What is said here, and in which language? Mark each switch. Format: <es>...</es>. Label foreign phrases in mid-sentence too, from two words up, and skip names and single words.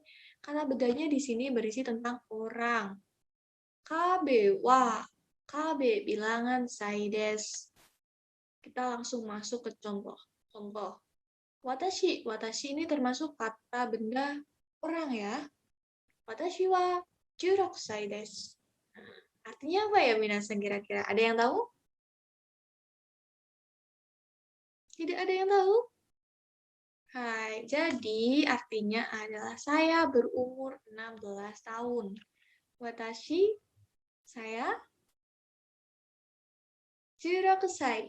<id>Kata bendanya di sini berisi tentang orang. KB wa KB bilangan</id> <ja>歳です.</ja> <id>Kita langsung masuk ke contoh. Contoh. Watashi. Watashi ini termasuk kata benda orang ya.</id> <ja>私は16歳です.</ja> <id>Artinya apa ya minasan kira-kira? Ada yang tahu? Tidak ada yang tahu? Hai, jadi artinya adalah saya berumur 16 tahun. Watashi, saya 16 sai.</id>